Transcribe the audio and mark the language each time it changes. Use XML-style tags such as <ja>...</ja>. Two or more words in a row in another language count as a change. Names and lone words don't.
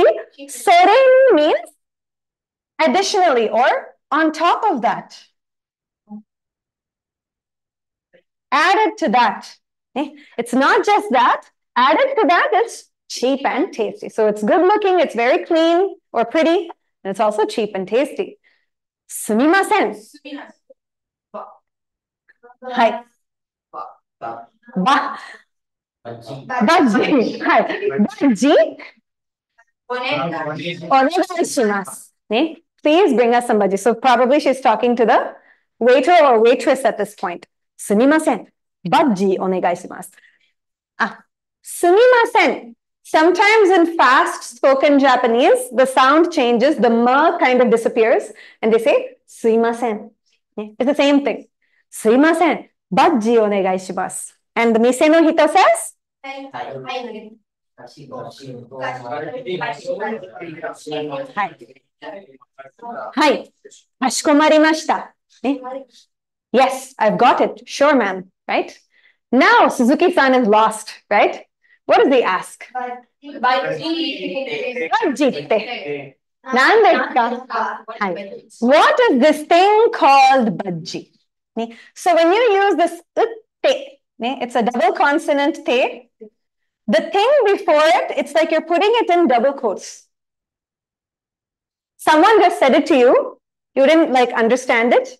<en>Soren means additionally or on top of that. Added to that. It's not just that. Added to that, it's cheap and tasty. So it's good looking, it's very clean or pretty, and it's also cheap and tasty.</en> <ja>Sumimasen. Hai. Baji. Hai. Baji. Onegaishimasu.</ja> <en>Please bring us some baji. So probably she's talking to the waiter or waitress at this point.</en> <ja>Sumimasen. Baji onegaishimasu. Sumimasen.</ja> <en>Sometimes in fast spoken Japanese, the sound changes, the ma kind of disappears, and they say suimasen. It's the same thing.</en> <ja>Suimasen. Baji onegaishimasu.</ja> <en>And the</en> <ja>mise no hito</ja> <en>says?</en> <ja>Hai. Kashikomarimashita.</ja> <en>Yes, I've got it. Sure, ma'am. Right? Now Suzuki-san is lost, right? What does he ask?</en> <ja>Bajjitte. Nan desu ka? Hai.</ja> <en>What is this thing called bajji? So when you use this te, it's a double consonant te. The thing before it, it's like you're putting it in double quotes. Someone just said it to you. You didn't like understand it.</en>